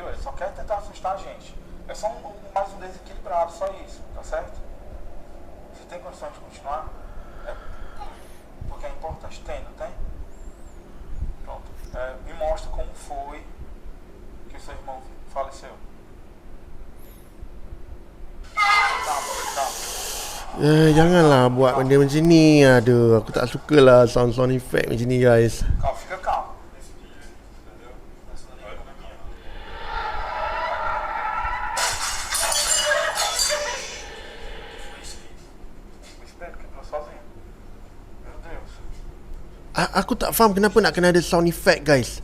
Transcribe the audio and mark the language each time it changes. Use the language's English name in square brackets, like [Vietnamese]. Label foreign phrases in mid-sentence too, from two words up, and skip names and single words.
[Portuguese] Ele só quer tentar assustar a gente. É só mais um desequilibrado, só isso, tá certo? Você tem condição de continuar? É, porque é importante. Tem, não tem? Pronto. Me mostra como foi que o seu irmão faleceu. [Malay] Janganlah buat benda macam ni. Aduh, aku tak sukalah [English] sound effect [Malay] macam ni guys. [Portuguese] Calma, fica calmo. O espelho quebrou sozinho. Meu Deus. [Malay] Aku tak faham kenapa nak kena ada [English] sound effect [Malay] guys.